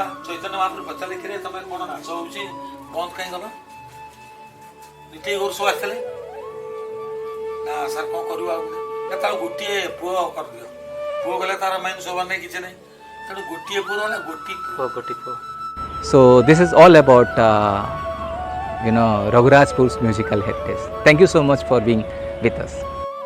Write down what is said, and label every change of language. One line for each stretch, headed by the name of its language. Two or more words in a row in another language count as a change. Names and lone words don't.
Odia: ଚୈତନ୍ୟ ମହାପ୍ରଭୁ ପଚାରିଲେ, କିରେ ତମେ କ'ଣ ନାଚ ହେଉଛି, ବନ୍ଦ କାହିଁ କଲ? ନିତେଇ ଗୌର ସବୁ ଆସିଥିଲେ। ନା ସାର୍ କ'ଣ କରିବୁ, ଆଉ ନା ତାର ଗୋଟିଏ ପୁଅ କରିଦିଅ। ପୁଅ ଗଲେ ତାର ମେନ୍ ଶୋଭା ନାହିଁ, କିଛି ନାହିଁ। ତେଣୁ ଗୋଟିଏ ପୁଅ ହେଲା, ଗୋଟି ପୁଅ।
English: So this is all about Raghurajpur's musical heritage. Thank you so much for being with us.